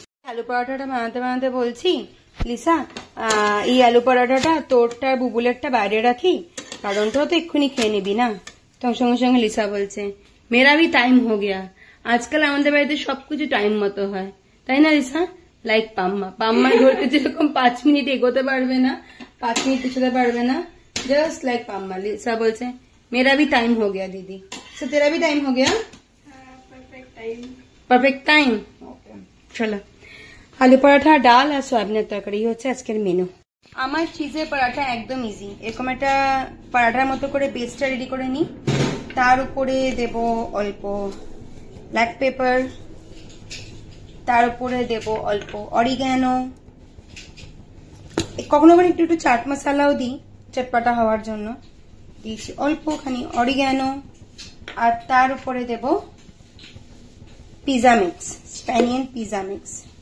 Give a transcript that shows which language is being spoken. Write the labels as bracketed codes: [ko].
[bn] আলু পরোটাটা বানাতে বানাতে বলছি লিসা এই আলু পরোটাটা তোরটা বুবুলেরটা বাইরে রাখি, কারণ তো এক্ষুনি খেয়ে নিবি না। তখন সঙ্গে সঙ্গে লিসা বলছে [hi] মেরা ভি টাইম হো গিয়া। [bn] আজকাল আমাদের বাড়িতে সবকিছু টাইম মতো হয়, তাই না লিসা? লাইক পাম্মার ঘরকে যেরকম 5 মিনিট এগোতে পারবে না, 5 মিনিট পিছোতে পারবে না, জাস্ট লাইক পাম্মা। লিসা বলছে [hi] मेरा भी टाइम हो गया दीदी। सो तेरा भी टाइम हो गया? Perfect time. ओके चलो आलू पराठा, [bn] ডাল আর সয়াবিনের তরকারি হচ্ছে আজকের মেনু। আমার চিজের পরাঠা একদম ইজি। এরকম একটা পরাঠার মতো করে বেসটা রেডি করে নিই, তার উপরে দেব অল্প ব্ল্যাক পেপার, তার উপরে দেব অল্প অরিগ্যানো, কখনো কখনো একটু একটু চাট মশলাও দিই চটপটা হওয়ার জন্য, দিয়েছি অল্পখানি অরিগ্যানো, আর তার উপরে দেব পিজা মিক্স, স্প্যানিয়ান পিজা মিক্স।